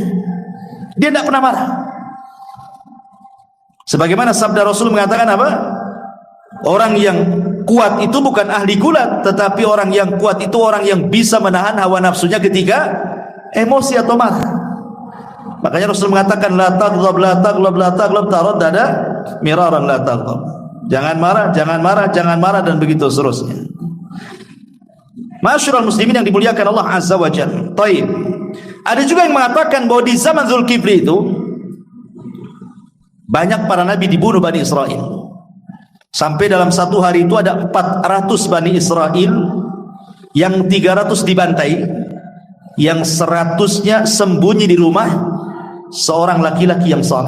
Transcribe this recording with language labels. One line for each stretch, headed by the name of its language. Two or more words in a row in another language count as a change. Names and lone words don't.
Indonesian: Dia tidak pernah marah. Sebagaimana sabda Rasul mengatakan apa? Orang yang kuat itu bukan ahli gulat, tetapi orang yang kuat itu orang yang bisa menahan hawa nafsunya ketika emosi atau marah. Makanya Rasul mengatakan
Arabic: لا تغضب لا تغلب لا تغلب تردد مرارا لا تغضب.
Indonesian: Jangan marah, jangan marah, jangan marah dan begitu seterusnya.
Arabic: معاشر المسلمين
Indonesian: yang dimuliakan
Arabic: الله عز وجل.
Indonesian: Baik. Ada juga yang mengatakan bahwa di zaman Dzulkifli itu banyak para nabi dibunuh Bani Israel. Sampai dalam satu hari itu ada 400 Bani Israel, yang 300 dibantai, yang 100-nya sembunyi di rumah seorang laki-laki yang saleh.